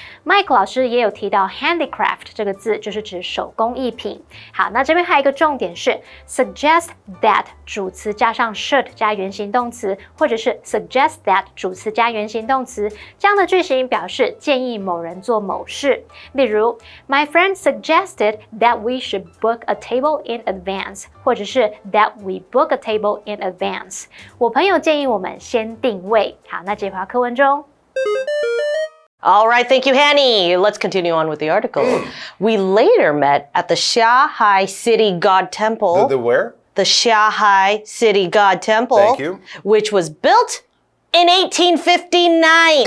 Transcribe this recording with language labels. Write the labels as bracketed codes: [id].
[zh] Mike 老师也有提到 handicraft 这个字，就是指手工艺品。好，那这边还有一个重点是 suggest that 主词加上 should 加原形动词，或者是 suggest that 主词加原形动词，这样的句型表示建议某人做某事。例如 [en] My friend suggested that we should book a table in advance， [zh] 或者是 [en] that we book a table in advance。 [zh] 我朋友建议我们先定位。好，那这篇课文中。 [en] All right, thank you, Hanny. Let's continue on with the article. We later met at the Shanghai City God Temple. The where? The Shanghai City God Temple. Thank you. Which was built in 1859.